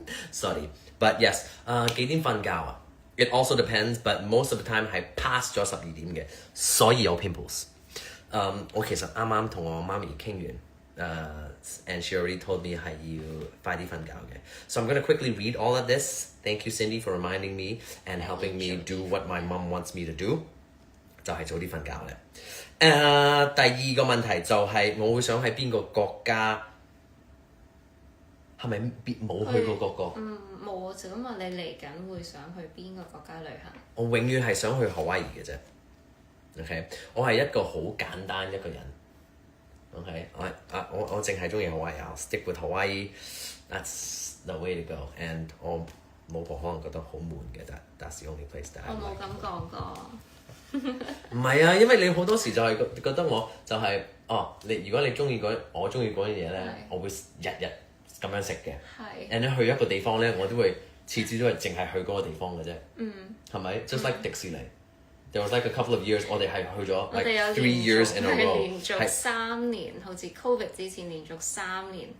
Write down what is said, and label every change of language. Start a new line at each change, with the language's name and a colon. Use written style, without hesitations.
English: Sorry, but yes，
Cantonese: 幾點瞓覺啊？
English: It also depends, but most of the time 係 past 咗12點嘅，
Cantonese: 所以有
English: pimples。
Cantonese: 我其實啱啱同我媽咪傾完，
English: and she already told me
Cantonese: 係要快啲瞓覺嘅。
English: So I'm gonna quickly read all of this. Thank you, Cindy, for reminding me and helping me do what my mom wants me to do.
Cantonese: 就係早啲瞓覺咧。第二個問題就係我會想喺邊個國家？係咪冇去過嗰個？冇啊！就咁問你嚟緊會想去邊個國家旅行？我永遠係想去夏威夷嘅啫。 OK， 我係一個好簡單一個人。OK， 我淨係中意夏威夷。
English: I'll stick with Hawaii. That's the way to go. And
Cantonese: 我老婆可能覺得好悶嘅，但
English: that's the only place that I like.
Cantonese: 我冇咁講過。唔係啊，因為你好多時就係覺得我就係、如果你中意我中意嗰樣嘢咧，我會日日咁樣食嘅。係。 and 咧去一個地方咧，我都會次次都係淨係去嗰個地方嘅啫。係咪？
English: Just like
Cantonese: 迪士尼。
English: There was like a couple of years，
Cantonese: 我哋係去咗
English: like 3 years in a row。
Cantonese: 連續3年，好似 Covid 之前連續3年